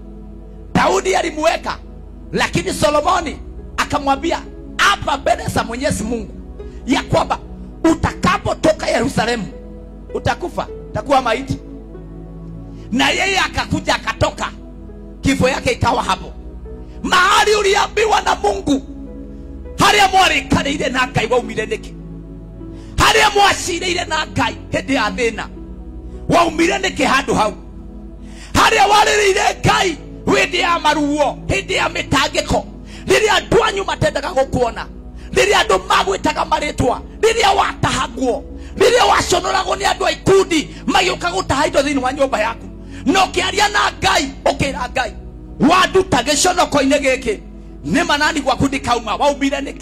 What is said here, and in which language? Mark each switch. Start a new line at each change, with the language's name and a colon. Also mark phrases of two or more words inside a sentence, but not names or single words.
Swahili: Daudi alimuweka, lakini Solomoni akamwambia hapa mbele za Mwenyezi Mungu ya kwamba utakapotoka Yerusalemu utakufa, utakuwa maiti. Na yeye akakuja akatoka, kifo yake ikawa hapo. Mahali uliambiwa na Mungu,
Kikuyu: haria mwarĩkanĩire na Ngai waumire nĩkĩ? Haria mwacirĩire na Ngai hĩndĩ ya thĩna waumire nĩkĩ handũ hau? Haria warĩrĩire Ngai hĩndĩ ya maruo, hĩndĩ ya mĩtangĩko, rĩrĩa andũ anyu matendaga gũkuona, rĩrĩa andũ magwĩtaga marĩtwa, rĩrĩa watahagwo, rĩrĩa waconoragwo nĩ andũ a ikundi magĩũka gũtaha indo thĩinĩ wa nyũmba yaku, no kĩaria na Ngai ũkĩra Ngai, wanduta gĩconoko-inĩ gĩkĩ nĩ manani gwaku ndikauma, waumire nĩkĩ?